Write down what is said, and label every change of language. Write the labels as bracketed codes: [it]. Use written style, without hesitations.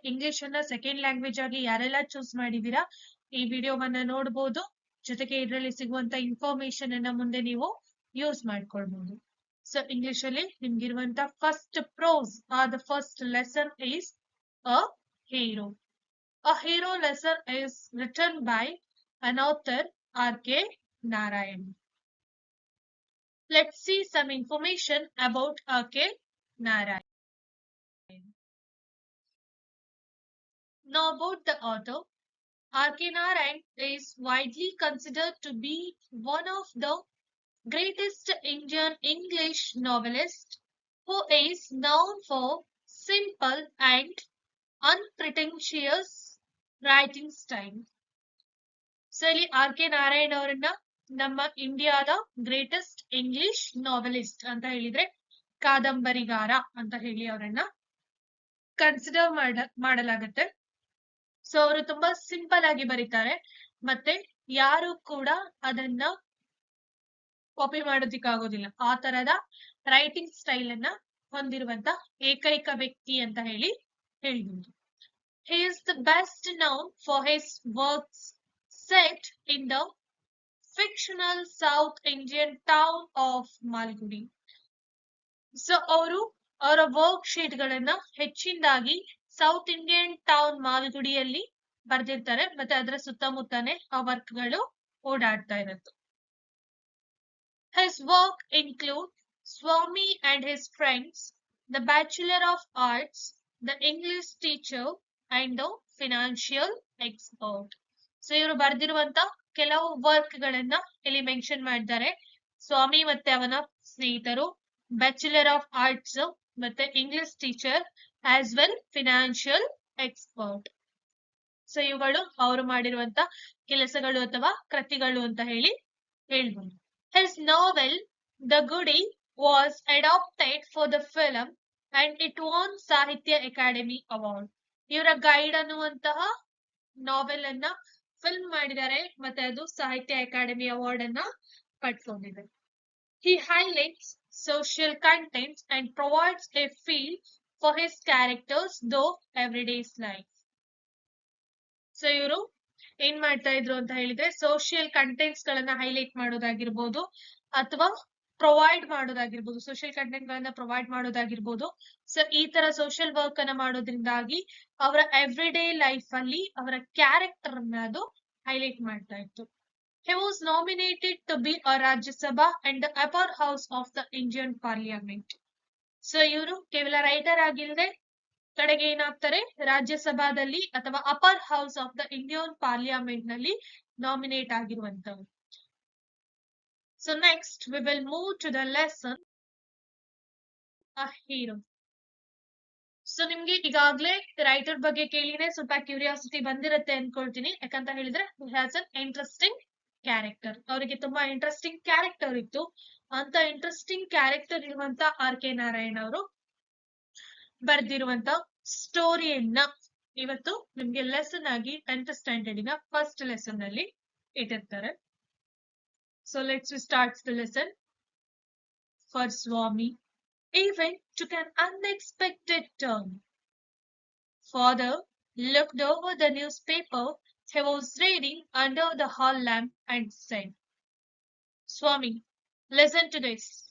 [kn] English ಅನ್ನ second language ಆಗಿ ಯಾರೆಲ್ಲ ಚೂಸ್ ಮಾಡಿದೀರಾ ಈ ವಿಡಿಯೋವನ್ನ ನೋಡಬಹುದು. ಜೊತೆಗೆ ಇದರಲ್ಲಿ ಸಿಗುವಂತ ಇನ್ಫಾರ್ಮೇಶನ್ ಅನ್ನ ಮುಂದೆ ನೀವು ಯೂಸ್ ಮಾಡ್ಕೊಳ್ಬಹುದು. ಸೊ ಇಂಗ್ಲಿಷ್ ಅಲ್ಲಿ ನಿಮ್ಗಿರುವಂತ [en] First prose the first lesson is a hero. A hero lesson is written by an author R.K. Narayan. Let's see some information about R.K. Narayan. Now about the author, R.K. Narayan is widely considered to be one of the greatest Indian English novelists who is known for simple and unpretentious writing style. [kn] So ಇಲ್ಲಿ R.K. Narayan ಅವರನ್ನ ನಮ್ಮ ಇಂಡಿಯಾದ greatest English novelist ಅಂತ ಹೇಳಿದ್ರೆ ಕಾದಂಬರಿಗಾರ ಅಂತ ಹೇಳಿ ಅವರನ್ನ consider ಮಾಡಲಾಗುತ್ತೆ. ಸೊ ಅವರು ತುಂಬಾ ಸಿಂಪಲ್ ಆಗಿ ಬರೀತಾರೆ ಮತ್ತೆ ಯಾರು ಕೂಡ ಅದನ್ನ ಕಾಪಿ ಮಾಡೋದಿಕ್ಕಾಗೋದಿಲ್ಲ. ಆ ತರದ ರೈಟಿಂಗ್ ಸ್ಟೈಲ್ ಅನ್ನ ಹೊಂದಿರುವಂತ ಏಕೈಕ ವ್ಯಕ್ತಿ ಅಂತ ಹೇಳ್ಬಹುದು. [en] He is the best known for his works set in the fictional South Indian town of Malgudi. [kn] So ಅವರ ವರ್ಕ್ ಶೀಟ್ ಗಳನ್ನ ಹೆಚ್ಚಿನದಾಗಿ ಸೌತ್ ಇಂಡಿಯನ್ ಟೌನ್ ಮಾಲ್ಗುಡಿಯಲ್ಲಿ ಬರ್ದಿರ್ತಾರೆ ಮತ್ತೆ ಅದರ ಸುತ್ತಮುತ್ತನೇ ಆ ವರ್ಕ್ ಗಳು ಓಡಾಡ್ತಾ ಇರುತ್ತೆ. [en] His work include Swami and his friends, The Bachelor of Arts, The English Teacher and The Financial Expert. [kn] So ಇವರು ಬರ್ದಿರುವಂತ ಕೆಲವು ವರ್ಕ್ ಗಳನ್ನ ಇಲ್ಲಿ ಮೆನ್ಷನ್ ಮಾಡಿದ್ದಾರೆ. ಸ್ವಾಮಿ ಮತ್ತೆ ಅವನ ಸ್ನೇಹಿತರು, ಬ್ಯಾಚುಲರ್ ಆಫ್ ಆರ್ಟ್ಸ್ ಮತ್ತೆ English teacher as well financial expert. So ಇವುಗಳು ಅವರು ಮಾಡಿರುವಂತ ಕೆಲಸಗಳು ಅಥವಾ ಕೃತಿಗಳು ಅಂತ ಹೇಳ್ಬೋದು. [en] His novel The Goody was adapted for the film and it won Sahitya Akademi award. [kn] ಇವರ ಗೈಡ್ ಅನ್ನುವಂತಹ ನಾವೆಲ್ ಅನ್ನ ಫಿಲ್ಮ್ ಮಾಡಿದ್ದಾರೆ ಮತ್ತೆ ಅದು ಸಾಹಿತ್ಯ ಅಕಾಡೆಮಿ ಅವಾರ್ಡ್ ಅನ್ನ ಪಡ್ಕೊಂಡಿದೆ. [en] He highlights social contents and provides a feel for his characters though everyday's life. [kn] So ಇವರು ಏನ್ ಮಾಡ್ತಾ ಇದ್ರು ಅಂತ ಹೇಳಿದ್ರೆ ಸೋಷಿಯಲ್ ಕಂಟೆಂಟ್ಸ್ ಗಳನ್ನ ಹೈಲೈಟ್ ಮಾಡೋದಾಗಿರ್ಬೋದು ಅಥವಾ ಪ್ರೊವೈಡ್ ಮಾಡೋದಾಗಿರ್ಬೋದು, ಸೋಷಿಯಲ್ ಕಂಟೆಂಟ್ ಗಳನ್ನ ಪ್ರೊವೈಡ್ ಮಾಡೋದಾಗಿರ್ಬೋದು. ಸೊ ಈ ತರ ಸೋಷಿಯಲ್ ವರ್ಕ್ ಅನ್ನ ಮಾಡೋದ್ರಿಂದಾಗಿ ಅವರ ಎವ್ರಿ ಡೇ ಲೈಫ್ ಅಲ್ಲಿ ಅವರ ಕ್ಯಾರೆಕ್ಟರ್ ಅನ್ನ ಅದು ಹೈಲೈಟ್ ಮಾಡ್ತಾ ಇತ್ತು. [en] He was nominated to be a Rajya Sabha and the upper house of the Indian Parliament. [kn] So ಇವರು ಕೇವಲ ರೈಟರ್ ಆಗಿಲ್ಲದೆ ಕಡೆಗೆ ಏನಾಗ್ತಾರೆ ರಾಜ್ಯಸಭಾದಲ್ಲಿ ಅಥವಾ upper house of the Indian parliament ನಲ್ಲಿ nominate ಆಗಿರುವಂತವ್ರು. [en] So next we will move to the lesson a hero. [kn] So ನಿಮ್ಗೆ ಈಗಾಗ್ಲೇ writer ಬಗ್ಗೆ ಕೇಳಿನೇ ಸ್ವಲ್ಪ ಕ್ಯೂರಿಯಾಸಿಟಿ ಬಂದಿರುತ್ತೆ ಅನ್ಕೊಳ್ತೀನಿ. ಯಾಕಂತ ಹೇಳಿದ್ರೆ [en] Has an interesting character. [kn] ಅವರಿಗೆ ತುಂಬಾ ಇಂಟ್ರೆಸ್ಟಿಂಗ್ ಕ್ಯಾರೆಕ್ಟರ್ ಇತ್ತು. ಅಂತ ಇಂಟ್ರೆಸ್ಟಿಂಗ್ ಕ್ಯಾರೆಕ್ಟರ್ ಇರುವಂತ R.K. ನಾರಾಯಣ್ ಅವರು ಬರ್ದಿರುವಂತ ಸ್ಟೋರಿಯನ್ನ ಇವತ್ತು ನಿಮ್ಗೆ ಲೆಸನ್ ಆಗಿ 10th ಸ್ಟ್ಯಾಂಡರ್ಡಿನ ಫಸ್ಟ್ ಲೆಸನ್ ಅಲ್ಲಿ ಇಟ್ಟಿರ್ತಾರೆ. [en] So let's start the lesson. For Swami, event took an unexpected turn. Father looked over the newspaper he was reading under the hall lamp and said, Swami, listen to this.